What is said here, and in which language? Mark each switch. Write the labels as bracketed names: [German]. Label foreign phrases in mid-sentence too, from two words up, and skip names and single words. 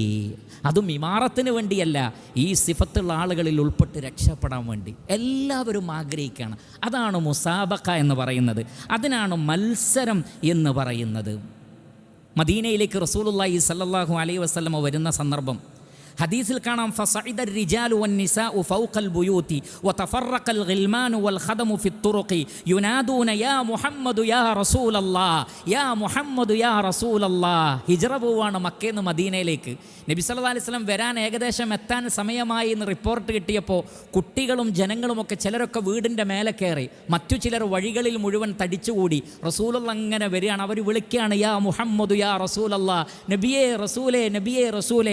[Malayalam] അതും ഇമാറത്തിന് വേണ്ടിയല്ല, ഈ സിഫത്തുള്ള ആളുകളിൽ ഉൾപ്പെട്ട് രക്ഷപ്പെടാൻ വേണ്ടി എല്ലാവരും ആഗ്രഹിക്കുകയാണ്. അതാണ് മുസാബഖ എന്ന് പറയുന്നത്, അതിനാണ് മത്സരം എന്ന് പറയുന്നത്. [Arabic] മദീനയിലേക്ക് رسول الله صلى الله عليه وسلم [Malayalam] വരുന്ന സന്ദർഭം ഹദീസിൽ കാണാം, [Arabic] ഫസഇദ الرجال والنساء فوق البيوت وتفرق الغلمان والخدم في الطرق ينادون يا محمد يا رسول الله يا محمد يا رسول الله. [Malayalam] ഹിജ്റ പോവാണ് മക്കയിൽ നിന്ന് മദീനയിലേക്ക്. നബി [Arabic] صلى الله عليه وسلم [Malayalam] വരാൻ ഏകദേശം എത്താൻ സമയമായി എന്ന് റിപ്പോർട്ട് കിട്ടിയപ്പോൾ കുട്ടികളും ജനങ്ങളുമൊക്കെ ചിലരൊക്കെ വീടിൻ്റെ മേലെ കയറി, മറ്റു ചിലർ വഴികളിൽ മുഴുവൻ തടിച്ചുകൂടി. റസൂലുള്ള അങ്ങനെ വരികയാണ്. അവർ വിളിക്കുകയാണ്, [Arabic] يا محمد يا رسول الله, [Malayalam] നബിയേ റസൂലേ നബിയേ റസൂലേ.